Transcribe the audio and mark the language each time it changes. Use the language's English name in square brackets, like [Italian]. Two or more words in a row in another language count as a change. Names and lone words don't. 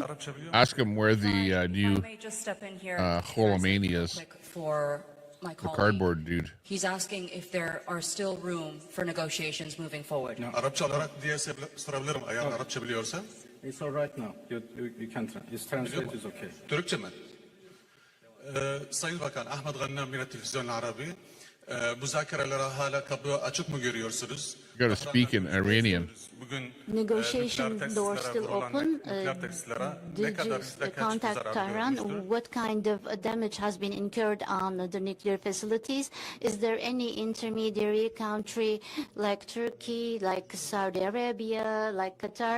[English] Ask him where the new Holomania is. For my the colleague. cardboard dude. He's asking if there are still room for negotiations moving forward. No. It's all right now. You can it's translate is okay. [Turkish] Sayın Bakan, Ahmet Ghanam [Arabic] من التلفزيون العربي [Turkish] müzakere hala kapı açık mı görüyorsunuz? [English] You got to speak in Iranian. Negotiation door still open. Did you contact Tehran? What kind of damage has been incurred on the nuclear facilities? Is there any intermediary country like Turkey, like Saudi Arabia, like Qatar?